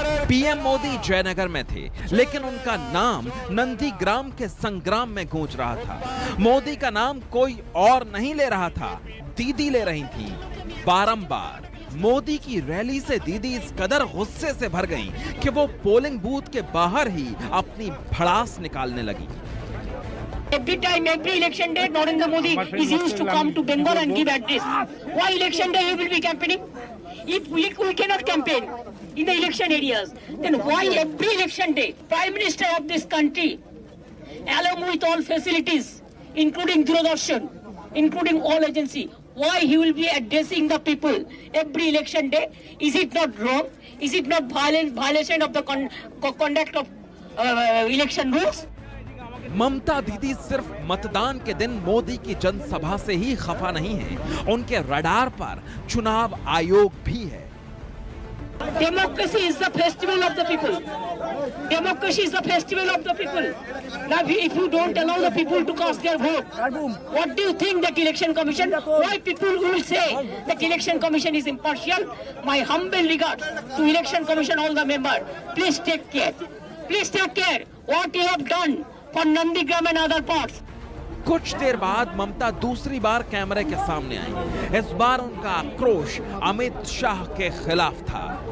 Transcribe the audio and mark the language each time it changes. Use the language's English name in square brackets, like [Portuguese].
[Hindi] PM Modi Jaynagar में थे, लेकिन उनका नाम नंदीग्राम के संग्राम में गूंज रहा था। मोदी का नाम कोई और नहीं ले रहा था, दीदी ले रही थी। बारंबार मोदी की रैली से दीदी इस कदर गुस्से से भर गईं कि वो पोलिंग बूथ के बाहर ही अपनी भड़ास निकालने लगी। [English] Every time, every election day, Narendra Modi is used to come to Bengal and give address. Why election day he will be campaigning? If we cannot campaign in the election areas, then why every election day, Prime Minister of this country, along with all facilities, including Doordarshan, including all agency, why he will be addressing the people every election day? Is it not wrong? Is it not violation of the conduct of election rules? [Hindi] ममता दीदी सिर्फ मतदान के दिन मोदी की जनसभा से ही खफा नहीं है, उनके रडार पर चुनाव आयोग भी है। [English] Democracy is the festival of the people. Democracy is the festival of the people. Now, if you don't allow the people to cast their vote, what do you think that election commission? Why people will say that election commission is impartial? My humble regards to election commission, all the members. Please take care. Please take care. What you have done for Nandigram and other parts. [Hindi] कुछ देर बाद ममता दूसरी बार कैमरे के सामने आई। इस बार उनका आक्रोश अमित शाह के खिलाफ था।